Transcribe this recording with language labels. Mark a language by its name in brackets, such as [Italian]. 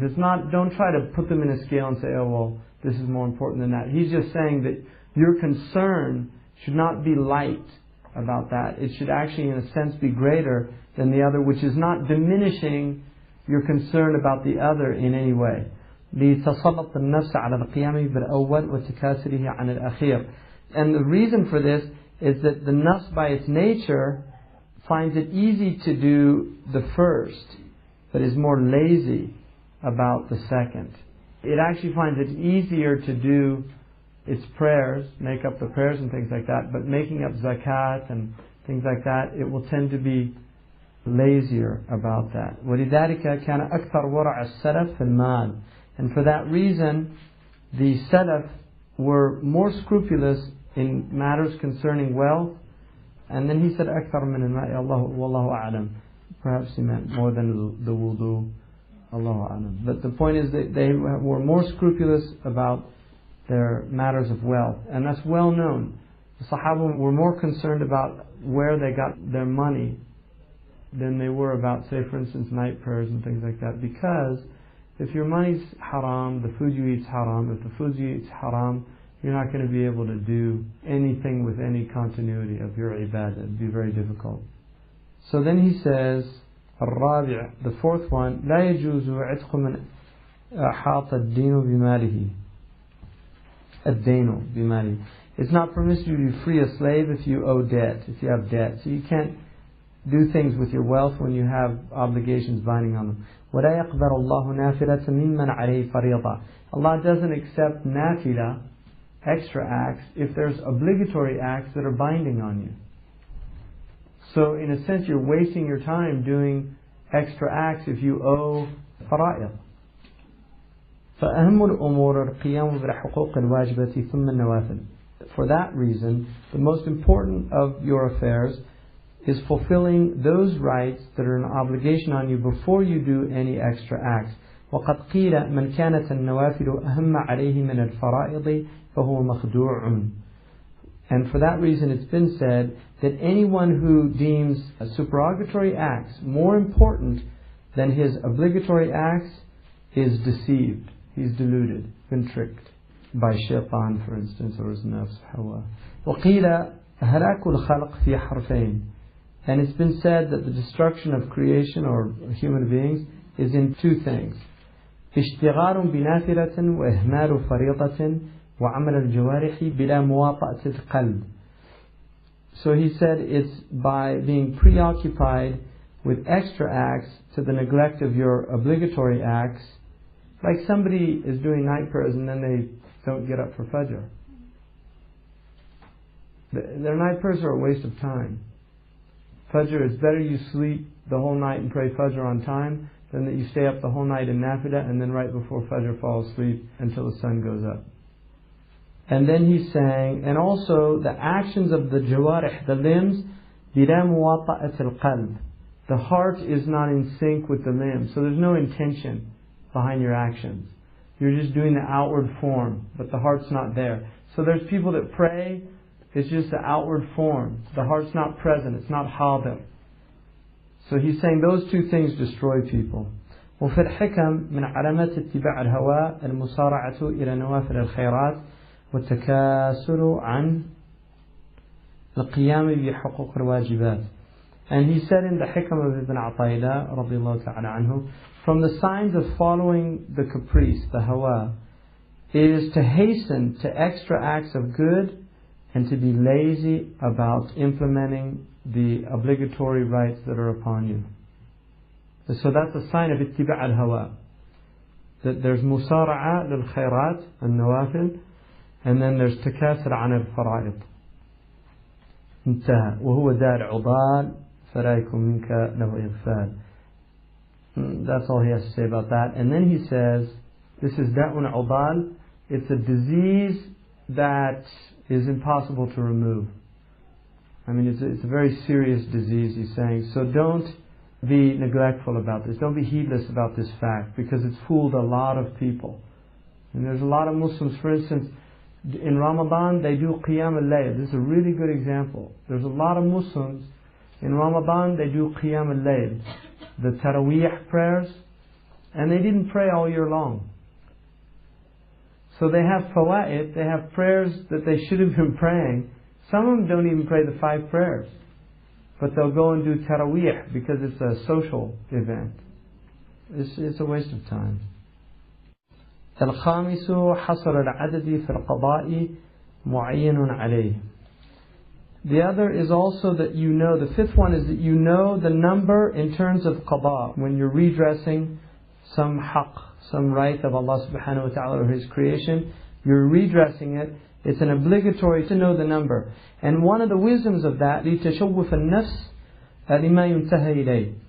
[English] It's not, don't try to put them in a scale and say, oh well, this is more important than that. He's just saying that your concern should not be light about that. It should actually, in a sense, be greater than the other, which is not diminishing your concern about the other in any way. [Arabic] لتسلط النفس على القيام بالأول وتكاسله عن الأخير. [English] And the reason for this is that the nafs by its nature finds it easy to do the first, but is more lazy about the second. It actually finds it easier to do its prayers, make up the prayers and things like that, but making up zakat and things like that, it will tend to be lazier about that. [Arabic] وَلِذَلِكَ كَانَ أَكْثَرْ وَرَعَ السَّلَفِ فِي الْمَالِ. [English] And for that reason, the Salaf were more scrupulous in matters concerning wealth. And then he said, [Arabic] أكثر من الماء والله أعلم. [English] Perhaps he meant more than the wudu. Allahu A'lam. But the point is that they were more scrupulous about their matters of wealth. And that's well known. The Sahaba were more concerned about where they got their money than they were about, say for instance, night prayers and things like that. Because if your money's haram, the food you eat's haram. If the food you eat's haram, you're not going to be able to do anything with any continuity of your ibadah. It'd be very difficult. So then he says, [Arabic] الرابع, [English] the fourth one, [Arabic] لا يجوز عتق من أحاط الدين بماله. الدين بماله. [English] It's not permissible to free a slave if you owe debt, if you have debt. So you can't do things with your wealth when you have obligations binding on them. [Arabic] ولا يقبل الله نافلة ممن عليه فريضة. [English] Allah doesn't accept nafila, extra acts, if there's obligatory acts that are binding on you. So in a sense you're wasting your time doing extra acts if you owe فرائض. [Arabic] فأهم الأمور القيام بالحقوق الواجبة ثم النوافل. [English] For that reason, the most important of your affairs is fulfilling those rights that are an obligation on you before you do any extra acts. [Arabic] وقد قيل من كانت النوافل أهم عليه من الفرائض فهو مخدوع. [English] And for that reason it's been said that anyone who deems supererogatory acts more important than his obligatory acts is deceived. He's deluded, been tricked by shaitan, for instance, or his nafs, hawa. [Arabic] وقيل هلاك الخلق في حرفين. [English] And it's been said that the destruction of creation or human beings is in two things. [Arabic] اشتغال بنافلة وإهمال فريضة وعمل الجوارح بلا مواطأة القلب. [English] So he said it's by being preoccupied with extra acts to the neglect of your obligatory acts. Like somebody is doing night prayers and then they don't get up for Fajr. Their night prayers are a waste of time. Fajr, it's better you sleep the whole night and pray Fajr on time than that you stay up the whole night in Nafilah and then right before Fajr fall asleep until the sun goes up. And then he's saying, and also the actions of the jawarih, the limbs, [Arabic] بِلَا مُوَاطَأَةِ الْقَلْبِ. [English] The heart is not in sync with the limbs, so there's no intention behind your actions. You're just doing the outward form, but the heart's not there. So there's people that pray, it's just the outward form. The heart's not present, it's not hadir. So he's saying those two things destroy people. [Arabic] وفي الحكم من علامات اتباع الهوى المسارعة إلى نوافل الخيرات والتكاسل عن القيام بحقوق الواجبات. [English] And he said in the Hikam of Ibn Atayla radiyallahu ta'ala anhu, from the signs of following the caprice, the hawa, is to hasten to extra acts of good and to be lazy about implementing the obligatory rights that are upon you. So that's a sign of ittiba' al-hawa. That there's musara'a lil khairat and nawafil, and then there's takasur an al-fara'id. [Arabic] انتهى وهو داء العضال فلا يكون منك له إغفال. [English] That's all he has to say about that. And then he says, this is da'un udal. It's a disease that is impossible to remove. I mean, it's a very serious disease, he's saying. So don't be neglectful about this. Don't be heedless about this fact, because it's fooled a lot of people. And there's a lot of Muslims, for instance, in Ramadan, they do Qiyam al-Layl. This is a really good example. There's a lot of Muslims, in Ramadan, they do Qiyam al-Layl, the Taraweeh prayers, and they didn't pray all year long. So they have fawa'id, they have prayers that they should have been praying. Some of them don't even pray the 5 prayers, but they'll go and do Taraweeh because it's a social event. It's a waste of time. [Arabic] الخامس حصر العدد في القضاء معين عليه. [English] The other is also that you know, the fifth one is that you know the number in terms of qada. When you're redressing some haqq, some right of Allah subhanahu wa ta'ala or His creation, you're redressing it. It's an obligatory to know the number. And one of the wisdoms of that, [Arabic] لِتَشَوُّفَ النَّفْسِ لِمَا يُنْتَهَى إِلَيْهِ.